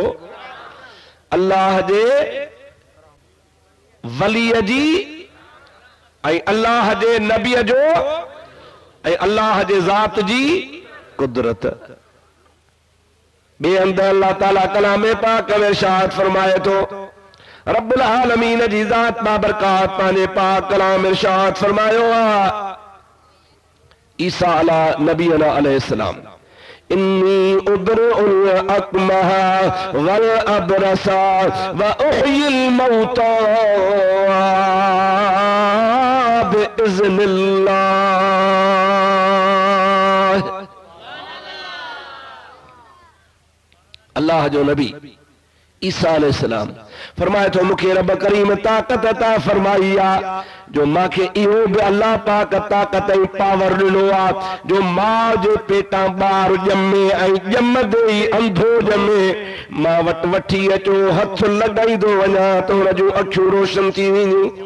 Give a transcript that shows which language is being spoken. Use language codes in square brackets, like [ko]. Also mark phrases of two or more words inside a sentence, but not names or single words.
[sd] अल्लाह जे वलीअ जी ऐं अल्लाह जे नबीअ जो ऐं अल्लाह जे ज़ात जी कुदरत। ॿिए हंधि अल्लाह ताला कलाम पाक में इरशाद फरमाए थो, रब्बुल आलमीन जी ज़ात बाबरकात पंहिंजे पाक कलाम में इरशाद फरमायो आहे ईसा [ar] على نبينا عليه السلام, إني أبرئ الأكمه والأبرص وأحيي الموتى بإذن الله. [sd] अल्लाह जो नबी ईसा अलैहिस्सलाम फरमाए थो मूंखे रब करीम ताक़त अता फरमाई आहे जो मांखे इहो बि अल्लाह पाक ताक़त ऐं पावर ॾिनो आहे जो मां जे पेटां ॿार ॼमे ऐं ॼमंदे ई अंधो ॼमे मां वटि वठी अचो, हथ लॻाईंदो वञा त हुन जूं अखियूं रोशन थी वेंदियूं।